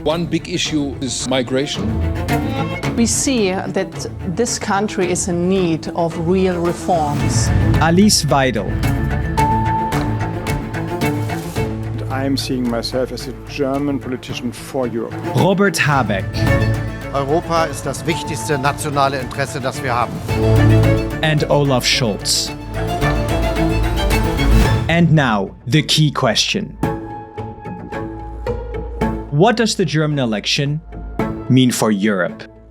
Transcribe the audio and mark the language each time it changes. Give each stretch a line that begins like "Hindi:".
English: One big issue is migration. We see that this country is in need of real reforms. Alice Weidel. I'm seeing myself as a German politician for Europe. Robert Habeck.
German: Europa ist das wichtigste nationale Interesse, das wir haben.
English: And Olaf Scholz. And now, the key question. What does the German election mean for Europe?